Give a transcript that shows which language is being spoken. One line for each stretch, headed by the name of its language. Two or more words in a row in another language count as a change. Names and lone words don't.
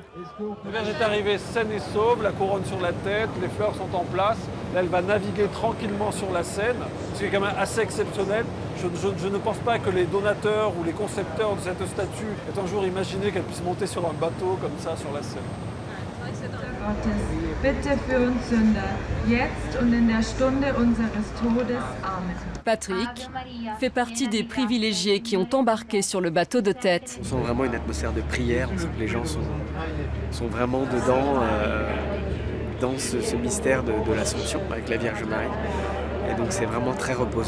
French: La Vierge est arrivée saine et sauve, la couronne sur la tête, les fleurs sont en place. Là, elle va naviguer tranquillement sur la Seine, ce qui est quand même assez exceptionnel. Je ne pense pas que les donateurs ou les concepteurs de cette statue aient un jour imaginé qu'elle puisse monter sur un bateau comme ça sur la Seine.
German: Bitte für uns Sünder, jetzt und in der Stunde unseres Todes. Amen.
French: Patrick fait partie des privilégiés qui ont embarqué sur le bateau de tête. On sent vraiment une atmosphère de prière, on sent que les gens sont vraiment dedans, dans ce mystère de l'Assomption avec la Vierge Marie. Et donc c'est vraiment très reposant.